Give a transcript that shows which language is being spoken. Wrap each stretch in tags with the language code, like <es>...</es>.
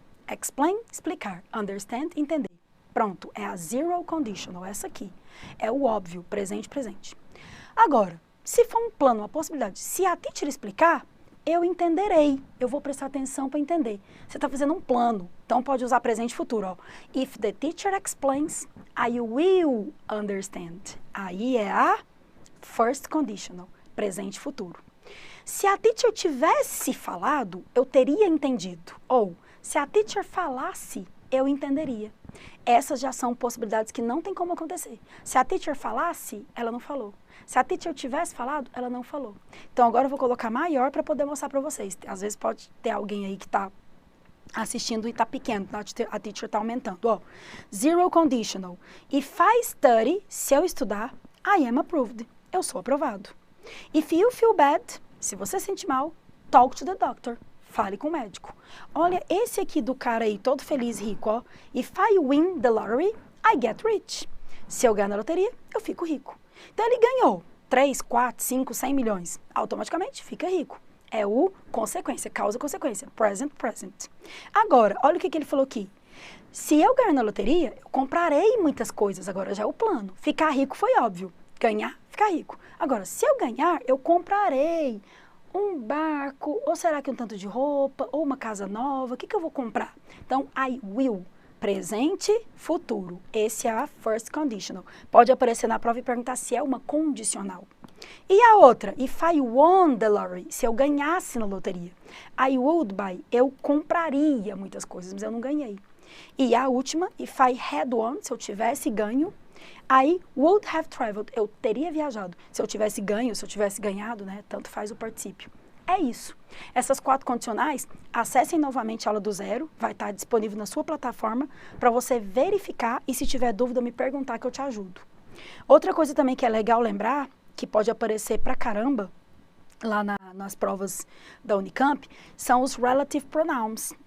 <pt>Explain, explicar. Understand, entender. Pronto, é a zero conditional, essa aqui. É o óbvio, presente, presente. Agora, se for um plano, uma possibilidade, se a teacher explicar, eu entenderei. Eu vou prestar atenção para entender. Você está fazendo um plano, então pode usar presente e futuro. Ó.</pt> <en>If the teacher explains, I will understand.</en> <pt>Aí é a first conditional, presente e futuro. Se a teacher tivesse falado, eu teria entendido. Ou, se a teacher falasse, eu entenderia. Essas já são possibilidades que não tem como acontecer. Se a teacher falasse, ela não falou. Se a teacher tivesse falado, ela não falou. Então, agora eu vou colocar maior para poder mostrar para vocês. Às vezes pode ter alguém aí que está assistindo e está pequeno, a teacher está aumentando. Ó, zero conditional.</pt> <en>If I study,</en> <pt>se eu estudar,</pt> <en>I am approved.</en> <pt>Eu sou aprovado.</pt> <en>If you feel bad,</en> <pt>se você se sente mal,</pt> <en>talk to the doctor.</en> <pt>Fale com o médico. Olha, esse aqui do cara aí, todo feliz, rico, ó.</pt> <en>If I win the lottery, I get rich.</en> <pt>Se eu ganhar na loteria, eu fico rico. Então, ele ganhou 3, 4, 5, 100 milhões. Automaticamente, fica rico. É o consequência, causa e consequência. Present, present. Agora, olha o que ele falou aqui. Se eu ganhar na loteria, eu comprarei muitas coisas. Agora, já é o plano. Ficar rico foi óbvio. Ganhar, ficar rico. Agora, se eu ganhar, eu comprarei um barco, ou será que um tanto de roupa, ou uma casa nova, o que eu vou comprar? Então, I will, presente, futuro. Esse é a first conditional. Pode aparecer na prova e perguntar se é uma condicional. E a outra,</pt> <en>if I won the lottery,</en> <pt>se eu ganhasse na loteria.</pt> <en>I would buy,</en> <pt>eu compraria muitas coisas, mas eu não ganhei. E a última,</pt> <en>if I had won,</en> <pt>se eu tivesse ganho.</pt> <en>I would have traveled,</en> <pt>eu teria viajado. Se eu tivesse ganho, se eu tivesse ganhado, né? Tanto faz o particípio. É isso. Essas 4 condicionais, acessem novamente a aula do zero, vai estar disponível na sua plataforma para você verificar e se tiver dúvida me perguntar que eu te ajudo. Outra coisa também que é legal lembrar, que pode aparecer pra caramba lá nas provas da Unicamp, são os relative pronouns.</pt>